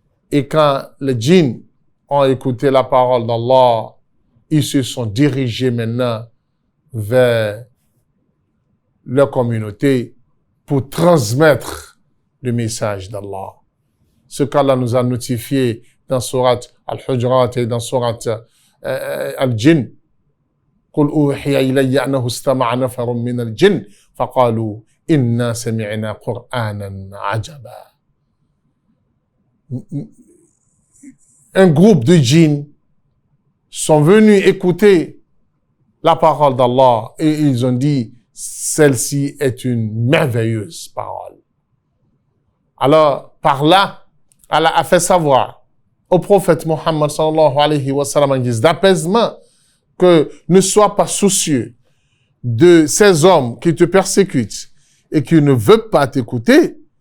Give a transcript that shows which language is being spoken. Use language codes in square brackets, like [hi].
[fr] Et quand les djinns ont écouté la parole d'Allah, ils se sont dirigés maintenant vers leur communauté pour transmettre le message d'Allah. Ce qu'Allah nous a notifié dans Surat Al-Hujurat et dans Surat Al-Jinn. [ar] قل أوحي إلي أنه استمع نفر من الجن فقالوا إنا سمعنا قرآنا عجبا. [fr] Un groupe de djinns sont venus écouter la parole d'Allah et ils ont dit celle-ci est une merveilleuse parole. Alors, par là, Allah a fait savoir au prophète Mohammed sallallahu alayhi wa sallam en guise d'apaisement que ne sois pas soucieux de ces hommes qui te persécutent et qui ne veulent pas t'écouter.